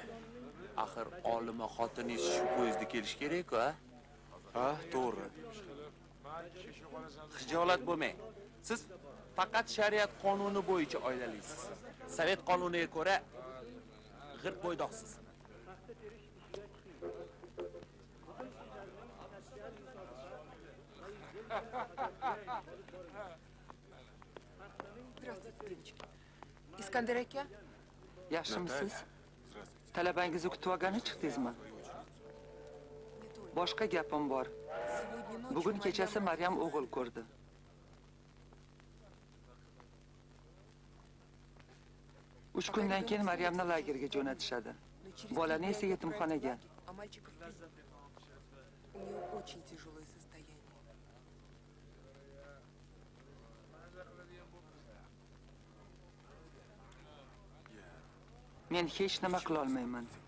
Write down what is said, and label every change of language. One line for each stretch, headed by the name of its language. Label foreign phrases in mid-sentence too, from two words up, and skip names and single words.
Uzbek: Axir olima xotiningiz shu poyezdda kelish kerak-ku, a? Ha, to'g'ri. Xijolat bo'lmang. Siz faqat shariat qonuni bo'yicha oilalisiz. Sovet qonuniga ko'ra g'irt bo'ydoqsiz.
Russian: Здравствуйте, девочки.
Uzbek: Искандер aka? Yaxshimisiz? Talabangizni kutib olgani chiqdingizmi? Boshqa gapim bor. Bugun kechasi Maryam o'g'il ko'rdi. Uch kundan keyin Maryamni lagerga jo'natishadi. Bolani esa yetimxonaga.
Russian: А мальчиков пиздят. У нее очень тяжелое состояние.
Uzbek: Men hech nima qila olmayman.